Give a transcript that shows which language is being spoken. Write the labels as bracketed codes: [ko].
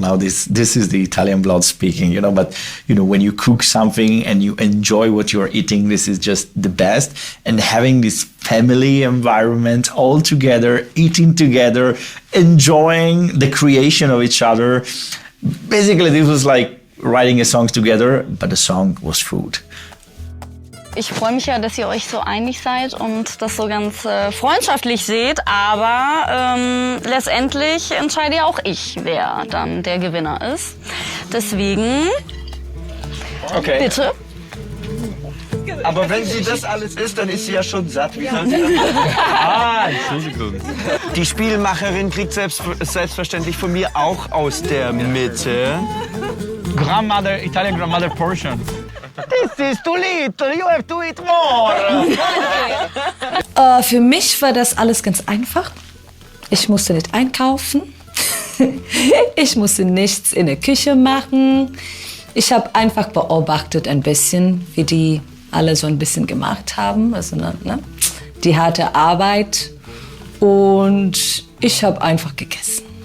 [en] Now this is the Italian blood speaking. But when you cook something and you enjoy what you are eating, this is just the best. And having this family environment all together, eating together, enjoying the creation of each other. Basically, this was like writing a song together, but the song was food. [de] Ich freue mich ja, dass ihr euch so einig seid und das so ganz freundschaftlich seht, aber letztendlich entscheide ja auch ich, wer dann der Gewinner ist. Deswegen, Okay. bitte. Aber wenn sie das alles isst, dann ist sie ja schon satt. Wie soll sie das Entschuldigung. Die Spielmacherin kriegt selbstverständlich von mir auch aus der Mitte. [en] Grandmother, Italian grandmother portion. This is too little, you have to eat more. [de] Für mich war das alles ganz einfach. Ich musste nicht einkaufen. Ich musste nichts in der Küche machen. Ich habe einfach beobachtet ein bisschen, wie die alle so ein bisschen gemacht haben. Also, die harte Arbeit. Und ich habe einfach gegessen.